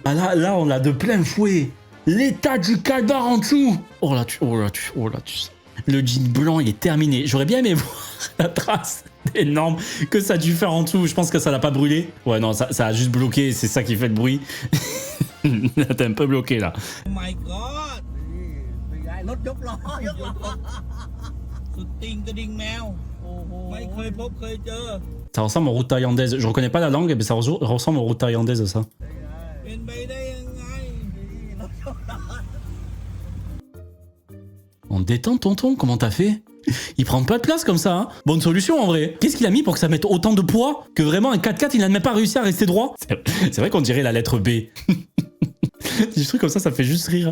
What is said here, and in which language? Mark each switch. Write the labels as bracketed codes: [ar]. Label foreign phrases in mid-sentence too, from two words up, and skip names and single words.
[fr] Ah là, on l'a de plein fouet. L'état du cadavre en dessous. Oh là, tu sais. Le jean blanc, il est terminé. J'aurais bien aimé voir la trace énorme que ça a dû faire en dessous. Je pense que ça l'a pas brûlé. Ouais, non, ça a juste bloqué. C'est ça qui fait le bruit. T'es un peu bloqué là. [en] Oh my god [th] รถยกล้อสุดติงกระดิ่งแมวไม่เคยพบเคยเจอ [fr] Ça ressemble aux routes thaïlandaises. Je reconnais pas la langue, mais ça ressemble aux routes thaïlandaises, ça. [th] เป็นไปได้ยังไง [fr] En détente, tonton, comment t'as fait? Il prend pas de place comme ça, hein. Bonne solution en vrai. Qu'est-ce qu'il a mis pour que ça mette autant de poids que vraiment un 4x4 il n'a même pas réussi à rester droit? C'est vrai qu'on dirait la lettre B. Des trucs comme ça me fait juste rire.